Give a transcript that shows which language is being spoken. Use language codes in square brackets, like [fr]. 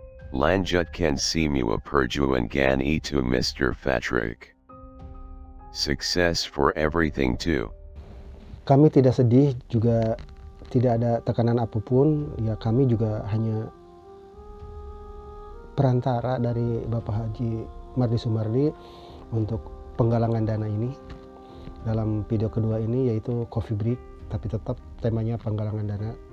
[id] Lanjutkan semua perjuangan itu Mr. Patrick. [en] Success for everything too. [id] Kami tidak sedih, juga tidak ada tekanan apapun. Ya kami juga hanya perantara dari Bapak Haji Mardi Sumardi untuk penggalangan dana ini. Dalam video kedua ini yaitu coffee break, tapi tetap temanya penggalangan dana.